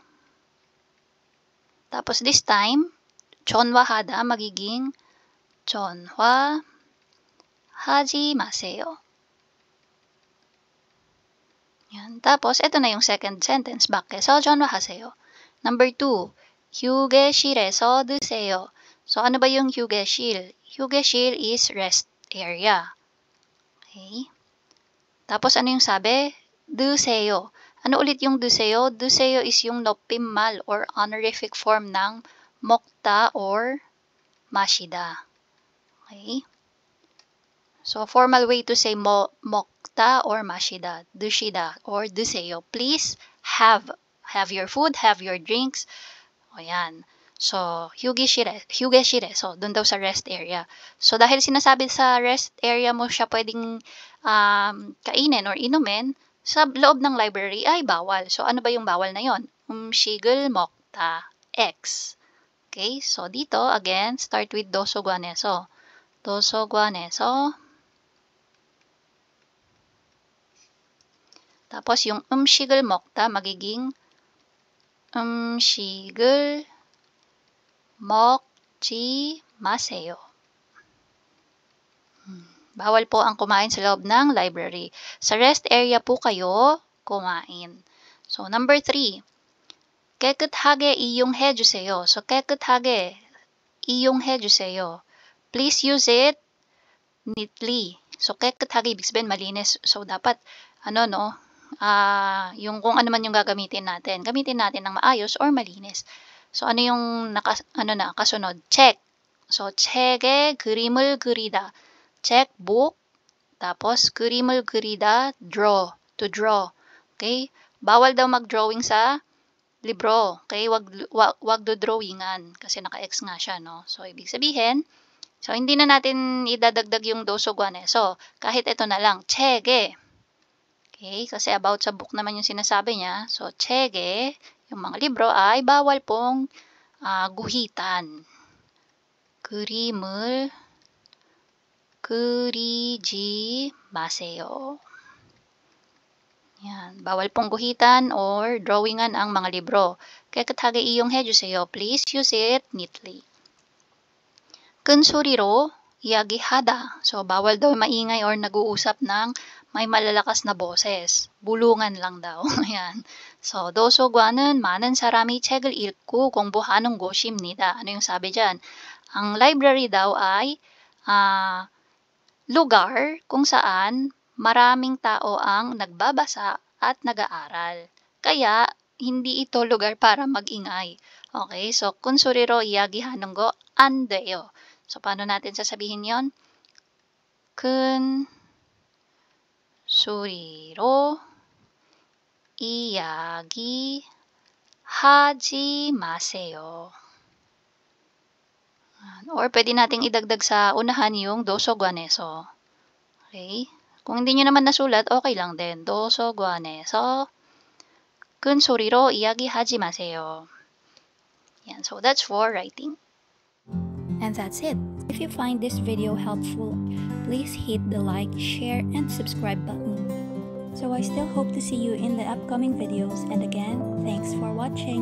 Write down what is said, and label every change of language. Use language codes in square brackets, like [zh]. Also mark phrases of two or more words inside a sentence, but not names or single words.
[en] Tapos this time, [ko] 전화하다 magiging 전화하지 마세요. [tl] Yan. Tapos, ito na yung [en] second sentence. [tl] 밖에서 전화하세요. Number 2, 휴게실에서 드세요. So, ano ba yung 휴게실? 휴게실 [en] is rest area. [tl] Okay. Tapos, ano yung sabi? 드세요. Ano ulit yung 드세요? 드세요 is yung 높임말 or [en] honorific form [tl] ng 먹다 or 마시다. Okay? So, formal way to say 먹다 or 마시다, 드시다 or 드세요. Please have your food, have your drinks. O yan. So, 휴게실에. So, dun daw sa [en] rest area. [tl] So, dahil sinasabi sa [en] rest area [tl] mo siya pwedeng kainin or inumin, sa loob ng library ay bawal. So, ano ba yung bawal na yon? [ko] 음식을 먹다. [tl] X. Okay? So, dito, [en] again, start with 도서관에서. 도서관에서. [tl] Tapos, yung [ko] 음식을 먹다 [tl] magiging [ko] 음식을 먹지 마세요. [tl] Bawal po ang kumain sa loob ng library. Sa rest area po kayo kumain. So, number 3. [ko] 깨끗하게 이용해 주세요. So, 깨끗하게 이용해 주세요. [en] Please use it neatly. So, [tl] 깨끗하게 ibig sabihin malinis. So, dapat, yung kung ano man yung gagamitin natin. Gamitin natin ng maayos or malinis. So, ano yung kasunod? Check. So, [ko] 책에 그림을 그리다. [en] Check book, [tl] tapos [ko] 그림을 그리다, [en] draw, to draw. Okay? [tl] Bawal daw mag-drawing sa libro. Okay? Wag do drawingan kasi naka-X nga siya, no? So, ibig sabihin, so hindi na natin idadagdag yung 도서관에서. Kahit ito na lang, 책에. Okay? Kasi about sa book naman yung sinasabi niya. So, 책에, yung mga libro ay bawal pong guhitan. [ko] 그림을 그리지 마세요. [tl] Yan. Bawal pong guhitan or drawingan ang mga libro. [ko] 깨끗하게 이용해 주세요. [en] Please use it neatly. [ko] 큰 소리로 이야기하다. [tl] So, bawal daw maingay or nag-uusap ng may malalakas na boses. Bulungan lang daw. Ayan. So, [ko] 도서관은 많은 사람이 책을 읽고 공부하는 곳입니다. [tl] Ano yung sabi dyan? Ang library daw ay lugar kung saan maraming tao ang nagbabasa at nag-aaral. Kaya, hindi ito lugar para mag-ingay. Okay? So, [ko] 큰 소리로 이야기하는 거 안 돼요. [tl] So, paano natin sasabihin yon? [ko] 큰 소리로 이야기하지 마세요. [tl] Or pwede nating idagdag sa unahan yung [ko] 도서관에서. [tl] Okay? Kung hindi nyo naman nasulat, okay lang din. [ko] 도서관에서 큰 소리로 이야기하지 마세요. [tl] Yan. [en] So that's for writing. And that's it. If you find this video helpful, please hit the like, share, and subscribe button. So I still hope to see you in the upcoming videos, and again, thanks for watching.